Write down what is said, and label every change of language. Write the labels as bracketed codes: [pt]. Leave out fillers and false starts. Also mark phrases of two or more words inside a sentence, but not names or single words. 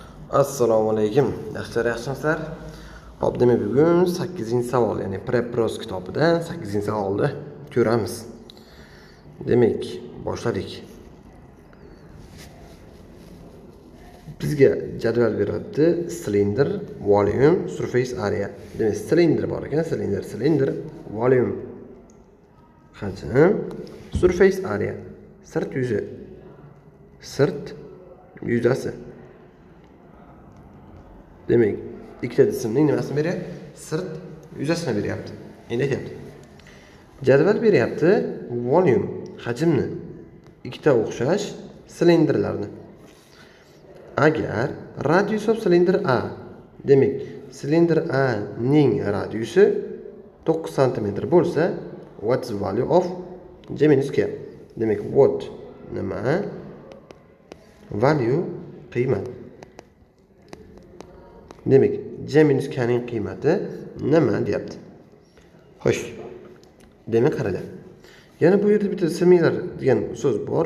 [uz] Assalomu alaykum. Yaxshimisizlar? Hop, demak bugun 8-savol, ya'ni Prep-Pros kitobidan 8-savolni ko'ramiz. Demak, boshladik. Bizga jadval beryapti. [en] Cylinder, volume, surface area. [uz] Demak, cylinder bor ekan, [en] cylinder, volume, hajm, surface area, [uz] sirt yuzasi. Demek, ikkita jismning nimasini beryapti? Sirt yuzasini beryapti. Endi aytyapti. Jadval beryapti volume, hajmni, ikkita o'xshash silinderlarni. [en] Agar radius of cylinder A, [uz] demak, silinder A ning radiusi 9 cm bo'lsa, [en] what's the value of J minus K? [uz] Demak, what nima? Value qiymat. Demek, J minus K ning qiymati nima deyapti. Xo'sh. Demak, qaranglar. Yana bu yerda bitta similar degan so'z bor.